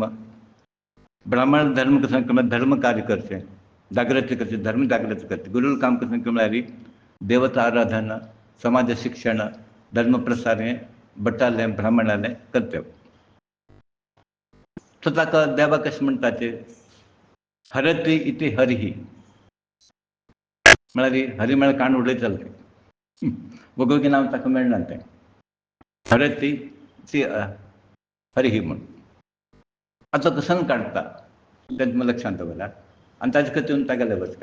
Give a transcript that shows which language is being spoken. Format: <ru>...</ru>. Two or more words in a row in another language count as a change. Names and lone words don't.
<kok>ब्राह्मण धर्म कसं म्हळ्यार धर्म कार्य करचें, जागृती करची, धर्म जागृती करची. गुरूल काम कसं म्हळ्यार देवता आराधन, समाज शिक्षण, धर्म प्रसार हें भटालें ब्राह्मणालें कर्तव्य. सो ताका देवा कशें म्हणटा ते</kok> <sa>हरति इति हरिही</sa> <kok>म्हळ्यार हरी म्हळ्यार कांड उडयतलो तें वगळुकी नांव ताका मेळना तें</kok> <sa>हरति ती हरिही</sa> <kok>म्हूण. आतां कसं काडटा तें तुमी लक्षांत दवरात आनी ताजे खातीर तागेले वचका.</kok>